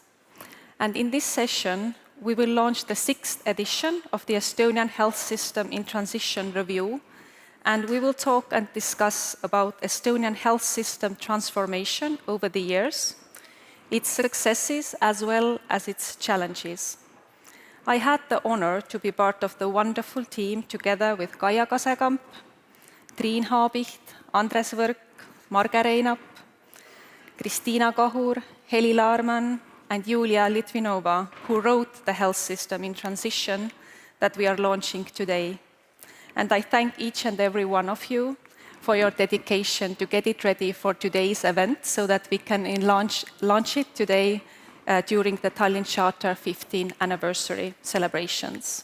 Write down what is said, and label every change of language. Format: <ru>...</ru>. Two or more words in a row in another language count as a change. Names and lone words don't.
<en>And in this session, we will launch the 6th edition of the Estonian Health System in Transition review, and we will talk and discuss about Estonian health system transformation over the years, its successes as well as its challenges. I had the honor to be part of the wonderful team together with Kaia Kasekamp, Triin Haabicht, Andres Võrk, Marge Reinap, Kristiina Kahur, Heli Laarman, and Julia Litvinova, who wrote the Health System in Transition that we are launching today. And I thank each and every one of you for your dedication to get it ready for today's event so that we can launch it today during the Tallinn Charter 15th anniversary celebrations.</en>